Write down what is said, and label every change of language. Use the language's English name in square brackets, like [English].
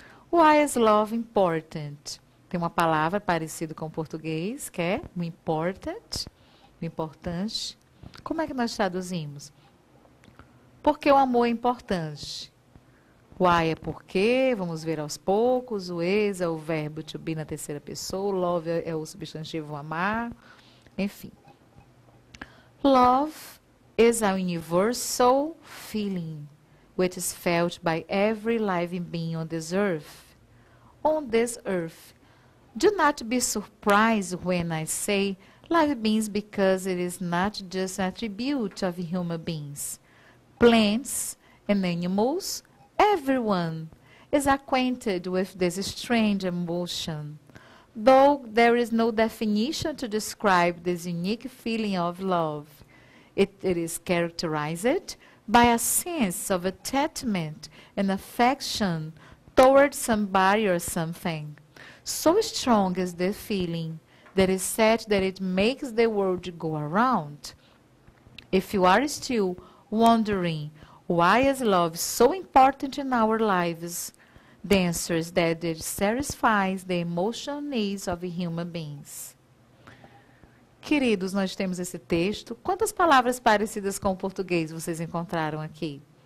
[English] Why is love important? [Portuguese] Tem uma palavra parecida com o português, que é o important, o importante. Como é que nós traduzimos? Porque o amor é importante. Why é porque, vamos ver aos poucos. O is é o verbo to be na terceira pessoa. Love é o substantivo amar. Enfim. [English] Love is a universal feeling which is felt by every living being on this earth. On this earth. Do not be surprised when I say live beings, because it is not just an attribute of human beings. Plants and animals, everyone is acquainted with this strange emotion. Though there is no definition to describe this unique feeling of love, it is characterized by a sense of attachment and affection toward somebody or something. So strong is the feeling that is said that it makes the world go around. If you are still wondering why is love so important in our lives, the answer is that it satisfies the emotional needs of human beings. [Portuguese] Queridos, nós temos esse texto. Quantas palavras parecidas com o português vocês encontraram aqui?